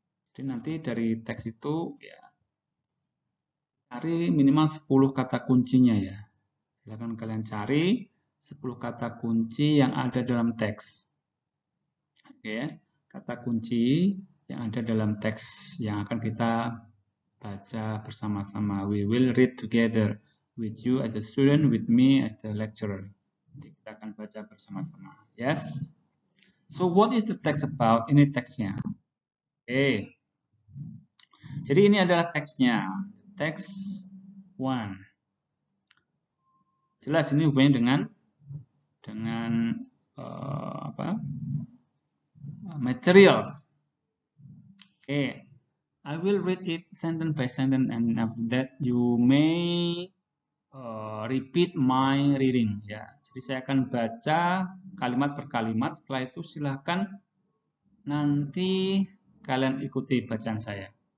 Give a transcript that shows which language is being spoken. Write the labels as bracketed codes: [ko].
[id] Jadi nanti dari teks itu ya cari minimal 10 kata kuncinya ya. Silakan kalian cari 10 kata kunci yang ada dalam teks. Oke, kata kunci yang ada dalam teks yang akan kita baca bersama-sama. [en] We will read together with you as a student, with me as the lecturer. [id] Jadi kita akan baca bersama-sama. [en] Yes. So what is the text about? [id] Ini teksnya. Oke. Jadi ini adalah teksnya. Teks 1. Jelas ini hubungannya dengan apa? [en] Materials. Okay, I will read it sentence by sentence, and after that you may repeat my reading. [id] Ya, jadi saya akan baca kalimat per kalimat. Setelah itu silahkan nanti kalian ikuti bacaan saya.